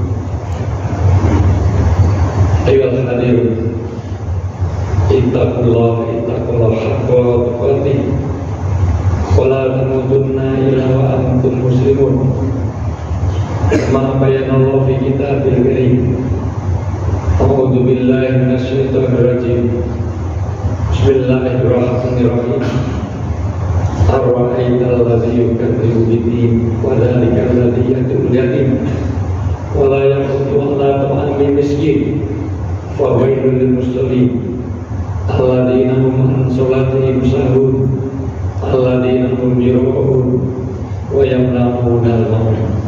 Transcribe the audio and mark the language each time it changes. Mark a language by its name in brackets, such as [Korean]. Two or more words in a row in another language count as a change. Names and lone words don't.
[Arabic] أيها الحاضرون، اتقوا الله حق تقاته ولا تموتن إلا وأنتم مسلمون. كما بين الله في الكتاب الكريم. أعوذ بالله من الشيطان الرجيم. بسم الله الرحمن الرحيم. أرأيت الذي يكذب بالدين وذلك الذي يدع اليتيم ولا يحض على طعام المسكين. فويل للمصلين الذين هم عن صلاتهم ساهون الذين هم يراءون ويمنعون الماعون.